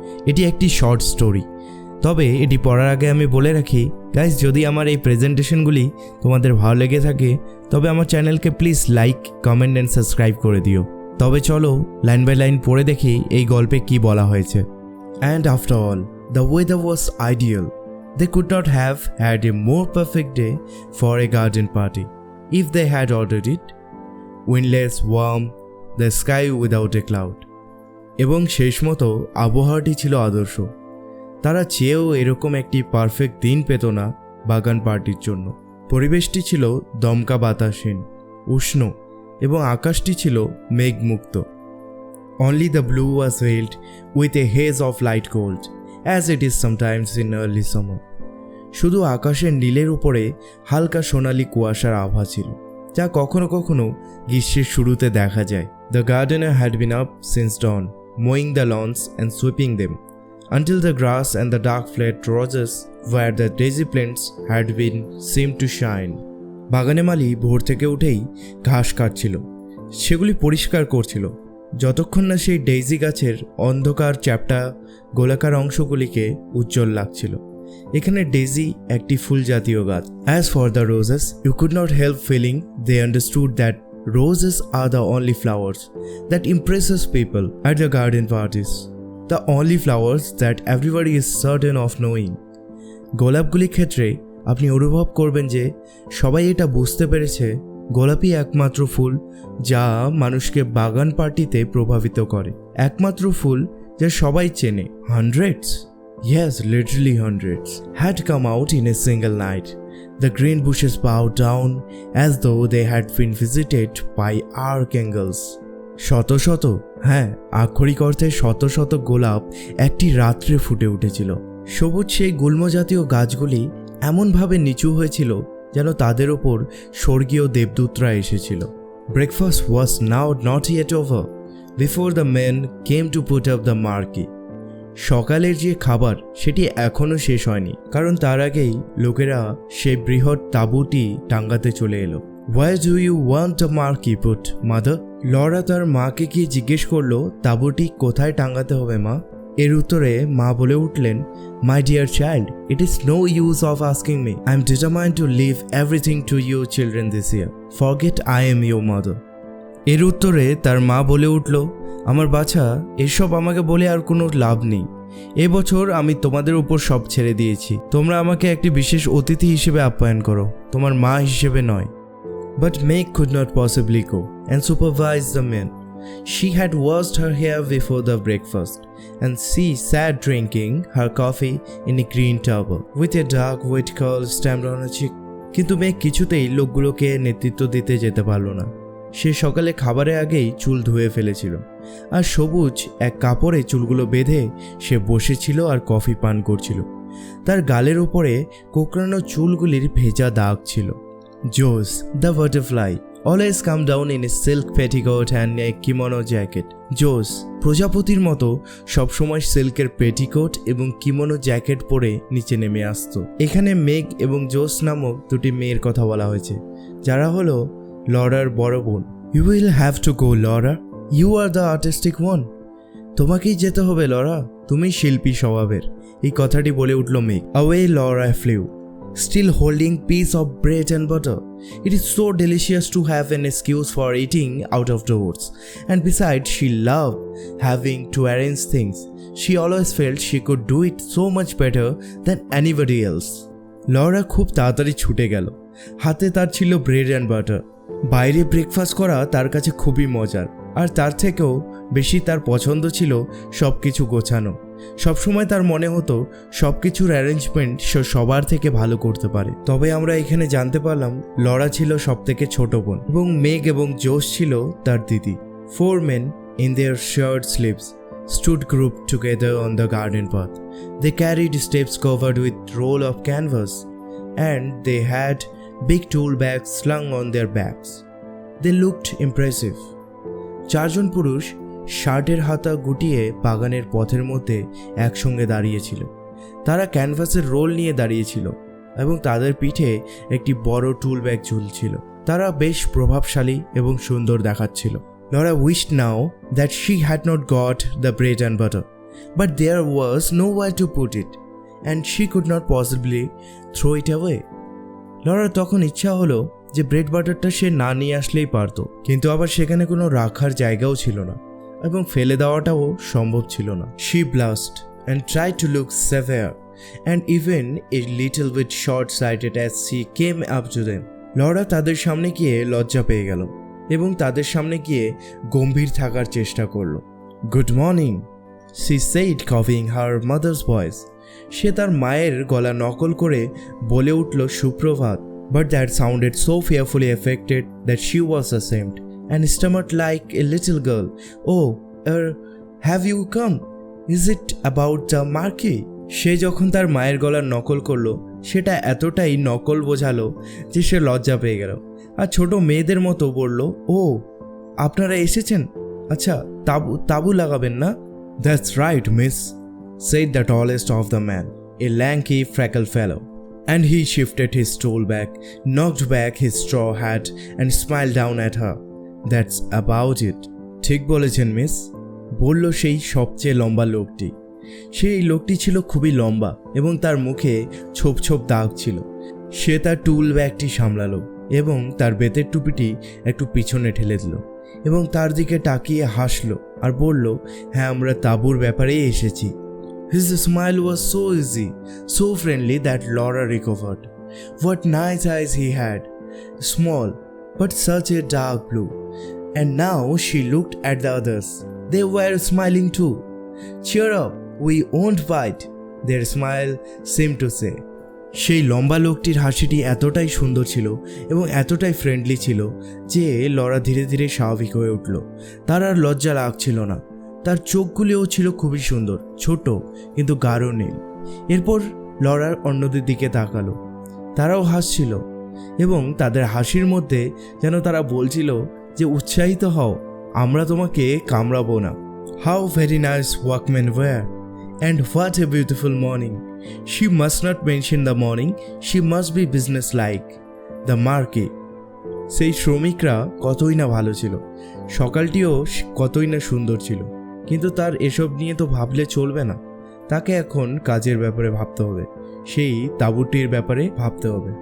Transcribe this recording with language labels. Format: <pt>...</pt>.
<bn>এটি একটি short story. তবে এটি পড়ার আগে আমি বলে রাখি গাইস, যদি আমার এই প্রেজেন্টেশনগুলি তোমাদের ভালো লেগে থাকে তবে আমার চ্যানেলকে please</bn> <en>like, comment and subscribe</en> <bn>করে দিও। তবে চলো</bn> <en>line by line</en> <bn>পড়ে দেখি এই গল্পে কি বলা হয়েছে।</bn> <en>And after all, the weather was ideal. They could not have had a more perfect day for a garden party if they had ordered it. Windless, warm, the sky without a cloud.</en> <bn>এবং শেষ মতো আবহাওয়াটি ছিল আদর্শ। তারা চেয়েও এরকম একটি perfect দিন পেত না বাগান পার্টির জন্য। পরিবেশটি ছিল দমকা বাতাসহীন, উষ্ণ এবং আকাশটি ছিল মেঘমুক্ত।</bn> <en>Only the blue was veiled with a haze of light gold, as it is sometimes in early summer.</en> <bn>শুধু আকাশের নীলের উপরে হালকা সোনালি কুয়াশার আভা ছিল, যা কখনো কখনো গ্রীষ্মের শুরুতে দেখা যায়।</bn> <en>The gardener had been up since dawn, mowing the lawns and sweeping them, until the grass and the dark flat roses where the daisy plants had been seemed to shine.</en> <bn>বাগানে মালি ভোর থেকে উঠেই ঘাস কাটছিল, সেগুলি পরিষ্কার করছিল, যতক্ষণ না সেই ডেইজি গাছের অন্ধকার চ্যাপ্টা গোলাকার অংশগুলিকে উজ্জ্বল লাগছিল। এখানে ডেইজি একটি ফুল জাতীয় গাছ।</bn> <en>As for the roses, you could not help feeling they understood that roses are the only flowers that impresses people at the garden parties. The only flowers that everybody is certain of knowing.</en> <bn>গোলাপগুলির ক্ষেত্রে আপনি অনুভব করবেন যে সবাই এটা বুঝতে পেরেছে গোলাপই একমাত্র ফুল যা মানুষকে বাগান পার্টিতে প্রভাবিত করে। একমাত্র ফুল যা সবাই চেনে।</bn> <en>Hundreds, yes, literally hundreds, had come out in a single night. The green bushes bowed down as though they had been visited by archangels.</en> <bn>শত শত, হ্যাঁ, আক্ষরিক অর্থে শত শত গোলাপ একটি রাত্রে ফুটে উঠেছিল। সবুজ সেই গুল্ম জাতীয় গাছগুলি এমনভাবে নিচু হয়েছিল যেন তাদের ওপর স্বর্গীয় দেবদূতরা এসেছিল।</bn> <en>Breakfast was now not yet over before the men came to put up the marquee.</en> <bn>সকালের যে খাবার সেটি এখনও শেষ হয়নি, কারণ তার আগেই লোকেরা সেই বৃহৎ তাঁবুটি টাঙ্গাতে চলে এলো।</bn> <en>Where do you want a marquee put, mother?</en> <bn>Laura তার মাকে গিয়ে জিজ্ঞেস করলো তাঁবুটি কোথায় টাঙ্গাতে হবে মা। এর উত্তরে মা বলে উঠলেন,</bn> <en>My dear child, it is no use of asking me. I am determined to leave everything to you children this year. Forget I am your mother.</en> <bn>এর উত্তরে তার মা বলে উঠল, আমার বাছা, এসব আমাকে বলে আর কোনো লাভ নেই। এবছর আমি তোমাদের উপর সব ছেড়ে দিয়েছি। তোমরা আমাকে একটি বিশেষ অতিথি হিসেবে আপ্যায়ন করো, তোমার মা হিসেবে নয়।</bn> <en>But Meg could not possibly go and supervise the men. She had washed her hair before the breakfast, and she sat drinking her coffee in a green tub with a dark wet curl stamped on her cheek.</en> <bn>কিন্তু মেঘ কিছুতেই লোকগুলোকে নেতৃত্ব দিতে যেতে পারল না। সে সকালে খাবারের আগেই চুল ধুয়ে ফেলেছিল, আর সবুজ এক কাপড়ে চুলগুলো বেঁধে সে বসেছিল আর কফি পান করছিল। তার গালের উপরে কোঁকড়ানো চুলগুলির ভেজা দাগ ছিল।</bn> <en>Jos, the butterfly, always come down in a silk petticoat and a kimono jacket.</en> <bn>জোস প্রজাপতির মতো সবসময় সিল্কের পেটিকোট এবং কিমোনো জ্যাকেট পরে নিচে নেমে আসতো। এখানে মেঘ এবং জোস নামক দুটি মেয়ের কথা বলা হয়েছে, যারা হলো লরার বড় বোন।</bn> <en>You will have to go, Laura. You are the artistic one.</en> <bn>তোমাকেই যেতে হবে লরা, তুমি শিল্পী স্বভাবের। এই কথাটি বলে উঠল মেঘ।</bn> <en>Away Laura flew, still holding piece of bread and butter. It is so delicious to have an excuse for eating out of doors. And besides, she loved having to arrange things. She always felt she could do it so much better than anybody else.</en> <bn>Laura খুব তাড়াতাড়ি ছুটে গেল। হাতে তার ছিল</bn> <en>Bread and butter.</en> <bn>বাইরে breakfast করা তার কাছে খুবই মজার, আর তার থেকেও বেশি তার পছন্দ ছিল সব কিছু গোছানো। সবসময় তার মনে হতো সব কিছুর অ্যারেঞ্জমেন্ট সে সবার থেকে ভালো করতে পারে। তবে আমরা এখানে জানতে পারলাম লরা ছিল সব থেকে ছোট বোন এবং মেঘ এবং জোশ ছিল তার দিদি।</bn> <en>4 men in their shirt sleeves stood grouped together on the garden path. They carried steps covered with roll of canvas and they had big tool bags slung on their backs. They looked impressive.</en> <bn>4 জন পুরুষ শার্টের হাতা গুটিয়ে বাগানের পথের মধ্যে একসঙ্গে দাঁড়িয়েছিল। তারা ক্যানভাসের রোল নিয়ে দাঁড়িয়েছিল এবং তাদের পিঠে একটি বড় টুল ব্যাগ ঝুলছিল। তারা বেশ প্রভাবশালী এবং সুন্দর দেখাচ্ছিল।</bn> <en>Laura wished now that she had not got the bread and butter, but there was nowhere to put it, and she could not possibly throw it away.</en> <bn>Lawler তখন ইচ্ছা হলো যে ব্রেড বাটারটা সে না নিয়ে আসলেই পারত, কিন্তু আবার সেখানে কোনো রাখার জায়গাও ছিল না এবং ফেলে দেওয়াটাও সম্ভব ছিল না।</bn> <en>She blushed and tried to look severe and even a little bit short-sighted as she came up to them.</en> <bn>Laura তাদের সামনে গিয়ে লজ্জা পেয়ে গেল এবং তাদের সামনে গিয়ে গম্ভীর থাকার চেষ্টা করল।</bn> <en>Good morning, she said, copying her mother's voice.</en> <bn>সে তার মায়ের গলা নকল করে বলে উঠল সুপ্রভাত,</bn> <en>but that sounded so fearfully affected that she was ashamed and stammered like a little girl. Oh, have you come? Is it about the marquee?</en> <bn>সে যখন তার মায়ের গলার নকল করলো সেটা এতটাই নকল বোঝালো যে সে লজ্জা পেয়ে গেল আর ছোট মেয়েদের মতো বলল, ও আপনারা এসেছেন, আচ্ছা তাবু লাগাবেন না?</bn> <en>That's right, miss, said the tallest of the men, a lanky freckled fellow, and he shifted his stool back, knocked back his straw hat and smiled down at her. That's about it.</en> <bn>ঠিক বলেছেন miss, বলল সেই সবচেয়ে লম্বা লোকটি। সেই লোকটি ছিল খুবই লম্বা এবং তার মুখে ছোপ ছোপ দাগ ছিল। সে তার টুল ব্যাগটি সামলালো এবং তার বেতের টুপিটি একটু পিছনে ঠেলে দিল এবং তার দিকে তাকিয়ে হাসলো আর বলল, হ্যাঁ, আমরা তাঁবুর ব্যাপারেই এসেছি।</bn> <en>His smile was so easy, so friendly that Laura recovered. What nice eyes he had, small but such a dark blue. And now she looked at the others. They were smiling too. Cheer up, we won't bite, their smile seemed to say.</en> <bn>সেই লম্বা লোকটির হাসিটি এতটাই সুন্দর ছিল এবং এতটাই friendly ছিল যে লরা ধীরে ধীরে স্বাভাবিক হয়ে উঠল। তার আর লজ্জা লাগছিল না। তার চোখগুলিও ছিল খুবই সুন্দর, ছোট কিন্তু গাঢ় নীল। এরপর লরার অন্যদের দিকে তাকালো, তারাও হাসছিল এবং তাদের হাসির মধ্যে যেন তারা বলছিল যে উৎসাহিত হও, আমরা তোমাকে কামড়াবো না।</bn> <en>How very nice workmen were, and what a beautiful morning. She must not mention the morning, she must be businesslike. The marquee.</en> <bn>সেই শ্রমিকরা কতই না ভালো ছিল, সকালটিও কতই না সুন্দর ছিল, কিন্তু তার এসব নিয়ে তো ভাবলে চলবে না। তাকে এখন কাজের ব্যাপারে ভাবতে হবে, সেই তাঁবুটির ব্যাপারে ভাবতে হবে।</bn>